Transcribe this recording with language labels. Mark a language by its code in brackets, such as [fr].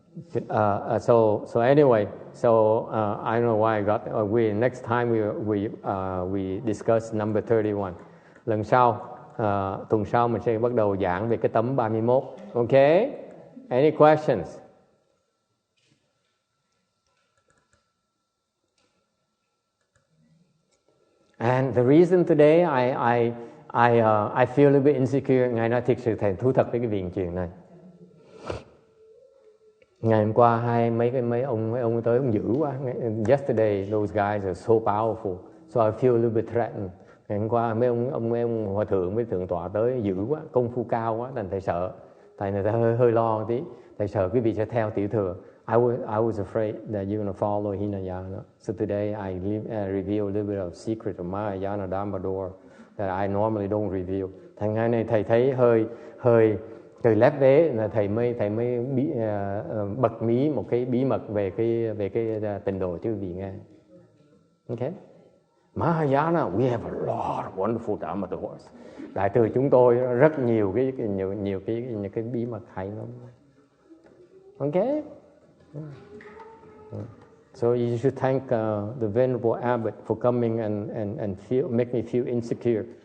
[en] So anyway, I don't know why I got. Next time we discuss number 31. [vi] Lần sau, tuần sau mình sẽ bắt đầu giảng về cái tấm 31. [en] Okay? Any questions? And the reason today I feel a little bit insecure. [vi] Ngài nói thiệt sự thầy thú thật với cái viện chuyện này. Ngày hôm qua mấy ông tới ông dữ quá. [en] Yesterday those guys are so powerful, so I feel a little bit threatened. [vi] Ngày hôm qua mấy ông hòa thượng với thượng tọa tới dữ quá, công phu cao quá, thành thầy sợ. Thầy này hơi lo một tí. Thầy sợ quý vị sẽ theo tiểu thừa. [en] I was afraid that you're going to follow Hinayana. So today I reveal a little bit of secret of Mahayana Dharma door that I normally don't reveal. [vi] Thành ngày này thầy thấy hơi từ lép vế là thầy mới bật mí một cái bí mật về cái tịnh độ cho quý vị nghe. [en] Okay? Mahayana, we have a lot of wonderful Dharma doors. [vi] Đại thừa chúng tôi rất nhiều cái bí mật hay lắm. [en] Okay? So you should thank the Venerable Abbot for coming and make me feel insecure.